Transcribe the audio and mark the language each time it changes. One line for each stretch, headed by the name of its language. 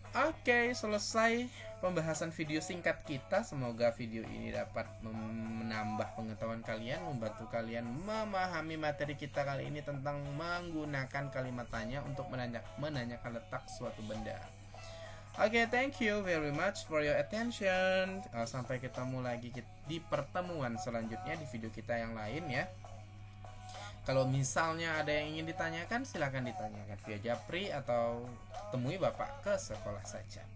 Indonesian: Oke, selesai pembahasan video singkat kita. Semoga video ini dapat menambah pengetahuan kalian, membantu kalian memahami materi kita kali ini tentang menggunakan kalimat tanya untuk menanyakan letak suatu benda.
English: Oke, thank you very much for your attention.
Indonesian: Sampai ketemu lagi di pertemuan selanjutnya di video kita yang lain ya. Kalau misalnya ada yang ingin ditanyakan, silakan ditanyakan via Japri atau temui Bapak ke sekolah saja.